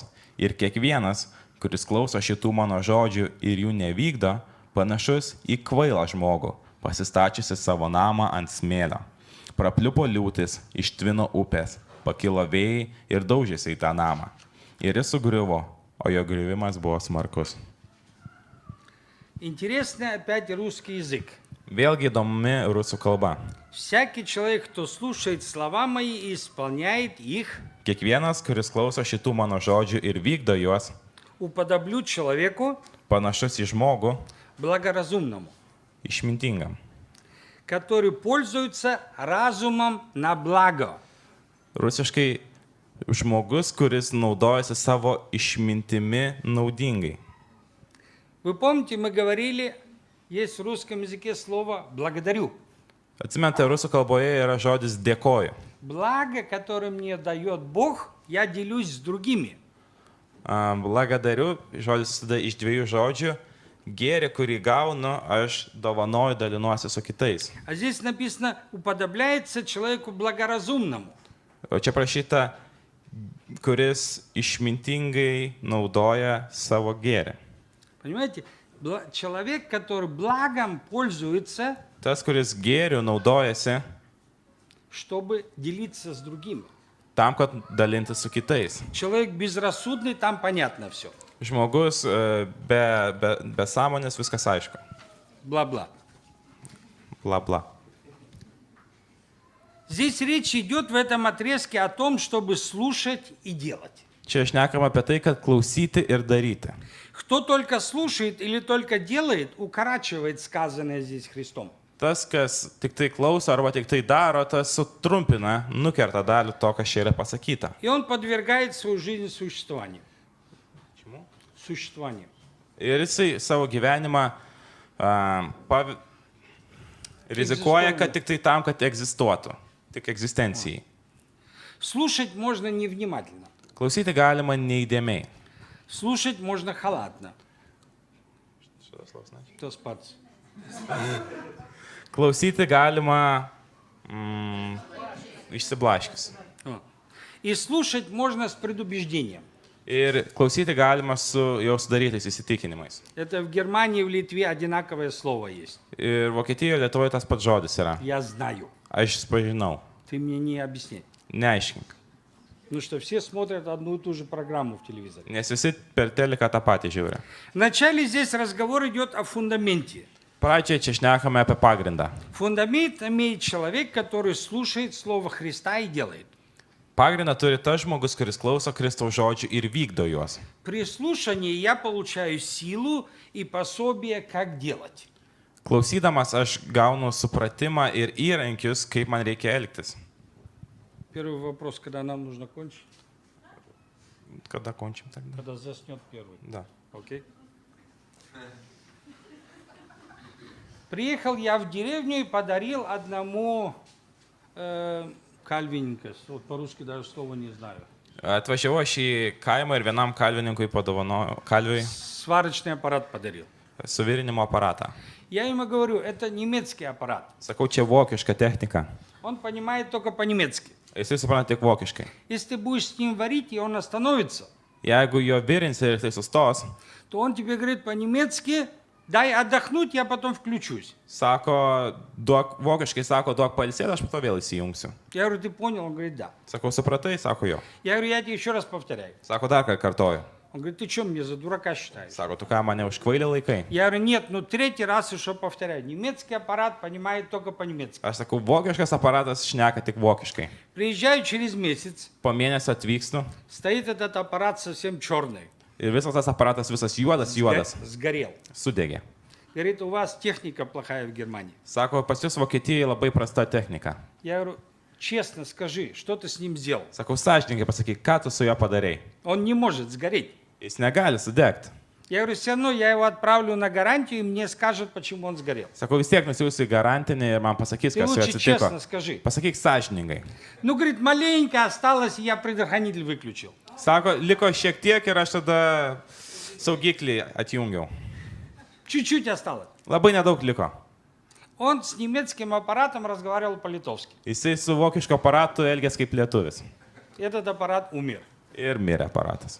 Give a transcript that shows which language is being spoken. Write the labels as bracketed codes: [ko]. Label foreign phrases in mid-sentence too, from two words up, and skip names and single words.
[lt] Ir kiekvienas, kuris klauso šitų mano žodžių ir jų nevykdo, panašus į kvailą žmogų, pasistačiusi savo namą ant smėlio. Prapliupo liūtis, ištvino upės, pakilo vėjai ir daužėsi į tą namą. Ir jis sugriuvo, o jo griuvimas buvo smarkus. [ru] Интересный опять русский язык. [lt] Vėlgi įdomi rusų kalba. [ru] Всякий человек, кто слушает слова мои и исполняет их, [lt] Kiekvienas, kuris klauso šitų mano žodžių ir vykdo juos, [ru] уподоблю человеку [lt] panašus į žmogų, [ru] благоразумному, [lt] išmintingam, [ru] который пользуется разумом на благо. [lt] rusiškai žmogus, kuris naudojasi savo išmintimi naudingai. [ru] Вы помните, мы говорили, есть в русском языке слово «благодарю». [lt] Atsimenate, rusų kalboje yra žodis dėkoju. [ru] Благо, которое мне дает Бог, я делюсь с другими. [lt] Blagadariu, žodis susideda iš dviejų žodžių. Gėrį, kurį gaunu, aš dovanoju, dalinuosi su kitais. [ru] А здесь написано «уподобляется человеку благоразумному». [lt] O čia prašyta kuris išmintingai naudoja savo gėrį. [ru] Понимаете, человек, который благом пользуется, [lt] Tas, kuris gėriu naudojasi [ru] чтобы делиться с другими. [lt] tam, kad dalinti su kitais. [ru] Человек безрассудный, там понятно все. [lt] Žmogus be sąmonės viskas aišku. Бла-бла. Bla bla. [ru] Здесь речь идет в этом отрезке о том, чтобы слушать и делать. [lt] Čia šnekam apie tai, kad klausyti ir daryti. [ru] Кто только слушает или только делает, укорачивает сказанное здесь Христом. [lt] Tas, kas tik tai klauso arba tik tai daro, tas sutrumpina, nukerta dalį to, kas čia yra pasakyta. [ru] И он подвергает свою жизнь существованию. Существованию. [lt] Ir jisai savo gyvenimą rizikuoja, kad tik tai tam, kad egzistuotų. Tik egzistencijai. [ru] Слушать можно невнимательно. [lt] Klausyti galima neįdėmiai. [ru] Слушать можно халатно. Кто спать? [lt] Klausyti galima išsiblaškis. [ru] И слушать можно с предубеждением. [lt] Ir klausyti galima su jau sudarytais įsitikinimais. [ru] Это в Германии и в Литве одинаковое слово есть. [lt] Ir Vokietijoje, Lietuvoje tas pats žodis yra. [ru] Я знаю. [lt] Aš pažinau. [ru] Ты мне не объясни. [lt] Neaiškink. [ru] Ну что, все смотрят одну и ту же программу в телевизоре. [lt] Nes visi per teliką tą patį žiūri. [ru] Вначале здесь разговор идет о фундаменте. [lt] Pradžioje čia šnekame apie pagrindą. [ru] Фундамент имеет человек, который слушает Слово Христа и делает. [lt] Pagrindą turi tas žmogus, kuris klauso Kristaus žodžių ir vykdo juos. [ru] При слушании я получаю силу и пособие, как делать. [lt] Klausydamas aš gaunu supratimą ir įrankius, kaip man reikia elgtis. [ru] Первый вопрос, когда нам нужно кончить? [lt] Kada [ru] končim тогда? Когда заснет первый. Da. Окей? Приехал я в деревню и подарил одному кальвининkas. Вот по-русски даже слова не знаю. [lt] Atvažiavau aš į kaimą ir vienam kalvininkui padovanoju kalviui [ru] Сварочный аппарат подарил. [lt] suvirinimo aparatą. [ru] Я ему говорю, это немецкий аппарат. [lt] Sakau, čia vokiška technika. [ru] Он понимает только по-немецки. [lt] Jisai supranta tik vokiškai. [ru] Если ты будешь с ним варить, и он остановится, [lt] Jeigu jo virinsi ir tai sustos, [ru] то он тебе говорит по-немецки, дай отдохнуть, я потом включусь. [lt] sako, vokiškai sako, duok pailsėti, aš po to vėl įsijungsiu. [ru] Я говорю, ты понял? Он говорит, да. [lt] Sakau, supratai, sako jo. [ru] Я говорю, я тебе еще раз повторяю. [lt] Sako, dar kartą kartoju. [ru] Он говорит, ты что, мне за дурака считаешь? [lt] Sako, tu ką, mane užkvailė laikai? [ru] Я говорю, нет, ну третий раз еще повторяю. Немецкий аппарат понимает только по-немецки. [lt] Aš sakau, vokiškas aparatas šneka tik vokiškai. [ru] Приезжаю через месяц, [lt] Po mėnesio atvykstu [ru] стоит этот аппарат совсем черный. [lt] ir visas tas aparatas visas juodas, [ru] Сгорел. [lt] sudegė. [ru] Говорит, у вас техника плохая в Германии. [lt] Sako, pas jūs Vokietijoje labai prasta technika. [ru] Я говорю, честно скажи, что ты с ним сделал? [lt] Sakau, sąžininkai pasakyk, ką tu su juo padarai. [ru] Он не может сгореть. [lt] Jis negali sudegti. [ru] Я говорю, все равно я его отправлю на гарантию, и мне скажут, почему он сгорел. [lt] Sakau, vis tiek nusiųsiu į garantinį ir man pasakys, [ru] Ты [lt] kas su juo [ru] лучше честно [lt] atsitiko. [ru] скажи. [lt] Pasakyk sąžiningai. [ru] Ну, говорит, маленько осталось, и я предохранитель выключил. [lt] Sako, liko šiek tiek ir aš tada saugiklį atjungiau. [ru] Чуть-чуть осталось. [lt] Labai nedaug liko. [ru] Он с немецким аппаратом разговаривал по-литовски. [lt] Jisai su vokišku aparatu elgės kaip lietuvis. [ru] Этот аппарат умер. [lt] Ir mirė aparatas.